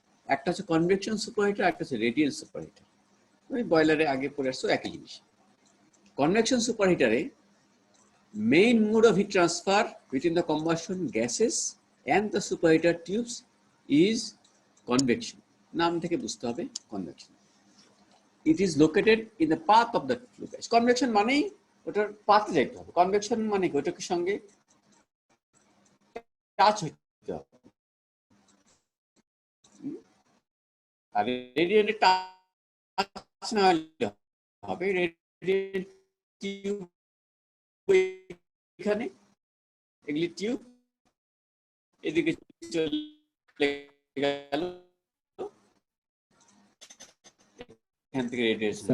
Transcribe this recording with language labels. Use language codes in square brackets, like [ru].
[bn] একটা হচ্ছে convection super heater, একটা হচ্ছে রেডিয়েন্ট সুপার হিটার। ওই বয়লারে আগে পড়ে আসছো একই জিনিস। [en] Convection super হিটারে main mode of heat transfer between the combustion gases and the super heater tubes is convection. [bn] নাম থেকে বুঝতে হবে convection. [en] It is located in the path of the flue gas. [bn] Convection মানেই ওটার পাথে যাইতে হবে। কনভেকশন মানে ওটার সঙ্গে টাচ হইতে হবে। আর রেডিয়েন্টে টাচ না হলে হবে, রেডিয়েন্ট টিউব এখানে, এগুলি টিউব এদিকে চলে গেল, এখান থেকে রেডিয়েশন।